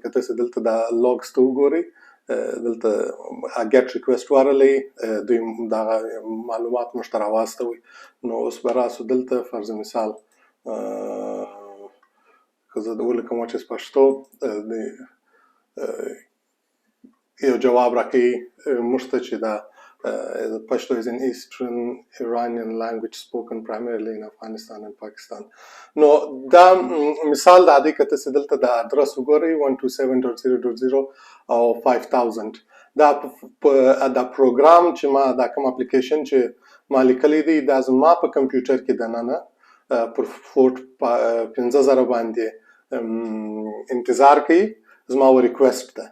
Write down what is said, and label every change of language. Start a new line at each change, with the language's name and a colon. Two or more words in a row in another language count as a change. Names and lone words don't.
Pashto: که تاسې دلته دا لاګس ته وګورئ دلته
English: get request URL
Pashto: دوی دغه معلومات موږ ته راواستوي. نو اوس به راسو دلته فرض مثال که زه ولیکم چې پشتو یو جواب راکوي موږ ته چې دا
English: Pashto is an Eastern Iranian language spoken primarily in Afghanistan and Pakistan.
Pashto: نو دا مثال دا دی که تاسې دلته د اډرس وګورئ 127.0.0 او 5000 دا پروګرام چې ما دا کوم اپلیکیشن چې ما لیکلی دی دا زما په کمپیوټر کې دننه پر پورټ 15,000 باندې انتظار کوي زما و ریکویسټ ته.